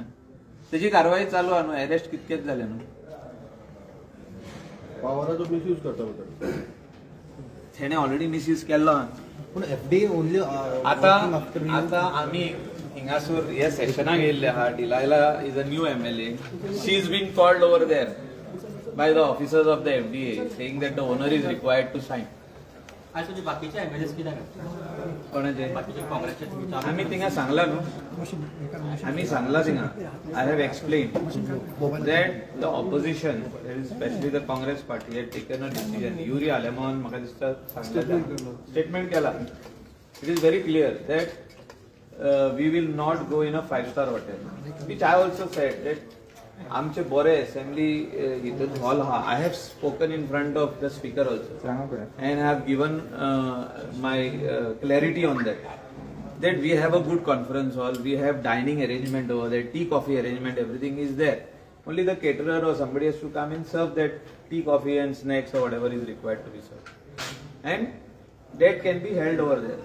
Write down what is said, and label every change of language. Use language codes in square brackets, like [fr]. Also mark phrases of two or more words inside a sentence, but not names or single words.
[kok] तेजी कारवाई चालू आहा न्हू, अरेस्ट कितकेच जाले न्हू. पावराचो मिसयूज करता म्हणटा. तेणे ऑलरेडी मिसयूज केल्लो. पूण FDA ओनली आता आमी हिंगासूर हे सेशनाक येयल्ले आहा. [en] Delilah is a new MLA. she is being called over there by the officers of the FDA saying that the owner is required to sign. [kok] आज तुझे बाकीचे MLAs कित्याक कोणाचे? बाकीचे काँग्रेसचे आमी थिंगा सांगला न्हू, आमी सांगला थिंगा. [en] I have explain that the opposition specially the Congress party had taken a decision. [kok] युरी आलेमान म्हाका दिसता स्टेटमेंट केला. [en] it is very clear that we will not go in a 5-star hotel, which I also said that [kok] आमचे बरे असेंब्ली हितून हॉल आहा. [en] I have spoken in front of the speaker also and have given my clarity on that we have a good conference hall, we have dining arrangement over there, tea coffee arrangement, everything is there. Only the caterer or somebody has to come and serve that tea coffee and snacks or whatever is required to be served, and that can be held over there.